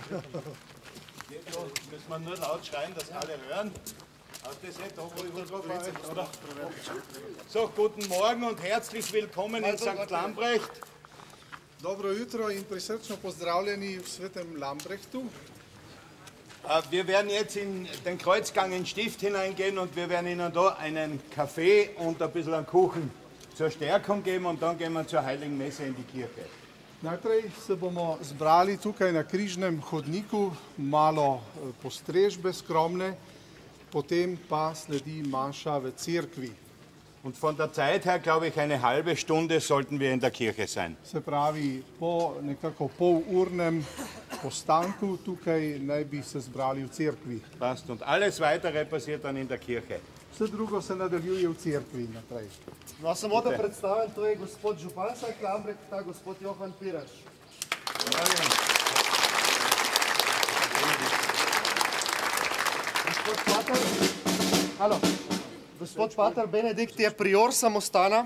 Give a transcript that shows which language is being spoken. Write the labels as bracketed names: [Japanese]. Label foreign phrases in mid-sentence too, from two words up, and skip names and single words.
[German] Müssen wir nur laut schreien, dass alle hören. So, guten Morgen und herzlich willkommen in St. Lambrecht. [Slovenian] Dobro jutro in prisrčno pozdravljeni v Svetem Lambrechtu. [German] Wir werden jetzt in den Kreuzgang in Stift hineingehen und wir werden Ihnen da einen Kaffee und ein bisschen einen Kuchen zur Stärkung geben und dann gehen wir zur Heiligen Messe in die Kirche. [Slovenian] Najprej se bomo zbrali tukaj na križnem hodniku, malo postrežbe skromne, potem pa sledi maša v cerkvi. [German] Und von der Zeit her, glaube ich, eine halbe Stunde sollten wir in der Kirche sein. [Slovenian] Se pravi, po nekako polurnem postanku, tukaj naj bi se zbrali v cerkvi. [German] Passt. Und alles Weitere passiert dann in der Kirche. [Slovenian] Vse drugo se nadaljuje v cerkvi naprej. No, samo da predstavim, to je gospod župan Klambrek, ta gospod Johan Piraš. Gospod pater Benedikt je prior samostana.